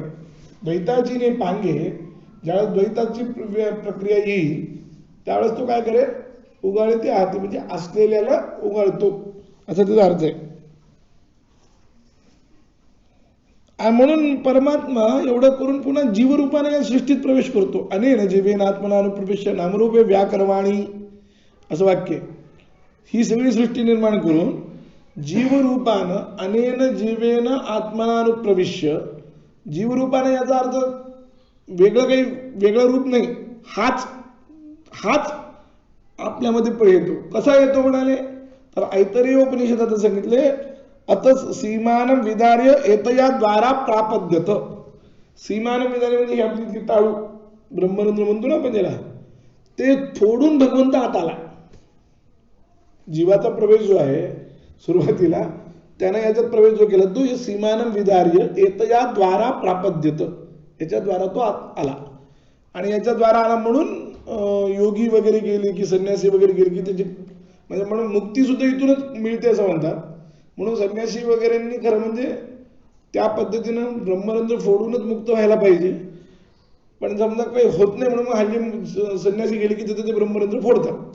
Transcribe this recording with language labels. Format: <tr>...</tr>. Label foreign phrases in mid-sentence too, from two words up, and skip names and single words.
<mr>द्वैताची ने पांगे, ज्यावेळेस द्वैताची प्रक्रिया येईल त्यावेळेस तो काय करेल, उगाळते आहाती म्हणजे असलेल्याला उगाळतो, असा त्याचा अर्थ आहे. म्हणून परमात्मा एवढं करून पुन्हा जीवरूपाने या सृष्टीत प्रवेश करतो.</mr> <sa>अनेन जीवेन आत्मनानुप्रविश्य नामरूपे व्याकरवाणी,</sa> <mr>असं वाक्य. ही सगळी सृष्टी निर्माण करून जीवरूपानं,</mr> <sa>अनेन जीवेन आत्मनानुप्रविश्य,</sa> <mr>जीवरूपाने याचा अर्थ वेगळं काही वेगळं रूप नाही, हाच आपल्यामध्ये येतो. कसा येतो म्हणाले तर ऐतरेय उपनिषदात सांगितले,</mr> <sa>अतच सीमानं विदार्य एतया द्वारा प्रापद्यत. सीमानं विदार्य</sa> <mr>म्हणजे ही आपली टाळू ब्रह्मरंध्र म्हणतो ना आपण त्याला, ते फोडून भगवंत आत आला. जीवाचा प्रवेश जो आहे सुरुवातीला त्यानं याच्यात प्रवेश जो केला तो</mr> <sa>सीमानं विदार्य एतया द्वारा प्रापद्यत,</sa> <mr>याच्याद्वारा तो आला. आणि याच्याद्वारा आला म्हणून योगी वगैरे गेले की संन्यासी वगैरे गेले की त्याची म्हणजे म्हणून मुक्ती सुद्धा इथूनच मिळते असं म्हणतात. म्हणून संन्यासी वगैरेंनी खरं म्हणजे त्या पद्धतीनं ब्रह्मरंध्र फोडूनच मुक्त व्हायला पाहिजे. पण समजा काही होत नाही म्हणून मग हल्ली संन्यासी गेले की तिथे ते ब्रह्मरंध्र फोडतात.</mr>